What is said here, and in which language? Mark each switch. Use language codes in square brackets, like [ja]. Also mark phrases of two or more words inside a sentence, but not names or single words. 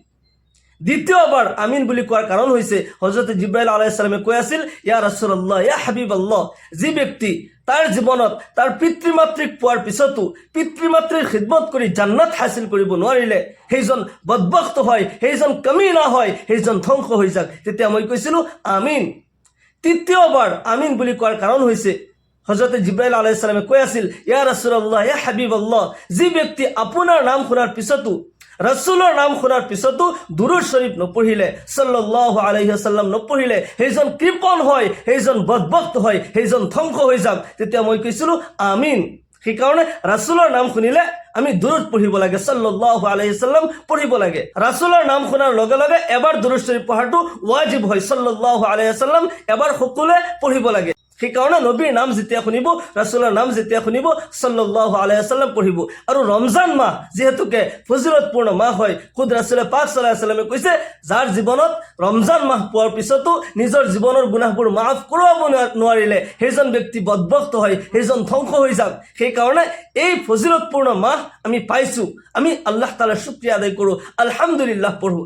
[as] দ্বিতীয়বাৰ আমিন বুলি কোৱাৰ কাৰণ হৈছে হযৰতে জিব্ৰাইল [ar] عليه السلام [as] কৈ আছিল, [ar] يا رسول الله، يا حبيب الله, [as] যি ব্যক্তি তাৰ জীৱনত তাৰ পিতৃ মাতৃক পোৱাৰ পিছতো পিতৃ মাতৃৰ খিদমত কৰি জান্নাত হাসিল কৰিব নোৱাৰিলে, সেইজন বদবখত হয়, সেইজন কামিনা হয়, সেইজন ধ্বংস হৈ যাক। তেতিয়া মই কৈছিলো আমিন। তৃতীয়বাৰ আমিন বুলি কোৱাৰ কাৰণ হৈছে হযরতে জিব্রাইল [ar] عليه السلام [as] কৈ আছিল, [ar] يا رسول الله، يا حبيب الله, [as] যি ব্যক্তি আপোনাৰ নাম শুনাৰ পিছতো, ৰাসূলৰ নাম শুনাৰ পিছতো দুৰুদ শৰীফ নপঢ়িলে, [ar] صلى الله عليه وسلم [as] নপঢ়িলে, সেইজন কৃপণ হয়, সেইজন বদবখত হয়, সেইজন ধ্বংস হৈ যাওক। তেতিয়া মই কৈছিলো আমিন। সেইকাৰণে ৰাসূলৰ নাম শুনিলে আমি দুৰুদ পঢ়িব লাগে, [ar] صلى الله عليه وسلم [as] পঢ়িব লাগে। ৰাসূলৰ নাম শুনাৰ লগে লগে এবাৰ দুৰুদ শৰীফ পঢ়াটো ওয়াজিব হয়, [ar] صلى الله عليه وسلم [as] এবাৰ সকলোৱে পঢ়িব লাগে। সেইকাৰণে নবীৰ নাম যেতিয়া শুনিব, ৰাছুলৰ নাম যেতিয়া শুনিব, [ar] صلى الله عليه وسلم পঢ়িব। [as] আৰু ৰমজান মাহ যিহেতুকে ফজিলতপূৰ্ণ মাহ হয়, খুদ ৰাছুলে পাক [ar] صلى الله عليه وسلم [as] কৈছে, যাৰ জীৱনত ৰমজান মাহ পোৱাৰ পিছতো নিজৰ জীৱনৰ গুনাহবোৰ মাফ কৰাব নোৱাৰিলে সেইজন ব্যক্তি বদবখত হয়, সেইজন ধ্বংস হৈ যাওক। সেইকাৰণে এই ফজিলতপূৰ্ণ মাহ আমি পাইছোঁ, আমি আল্লাহ তাআলাৰ শুকৰিয়া আদায় কৰোঁ, আলহামদুলিল্লাহ পঢ়োঁ।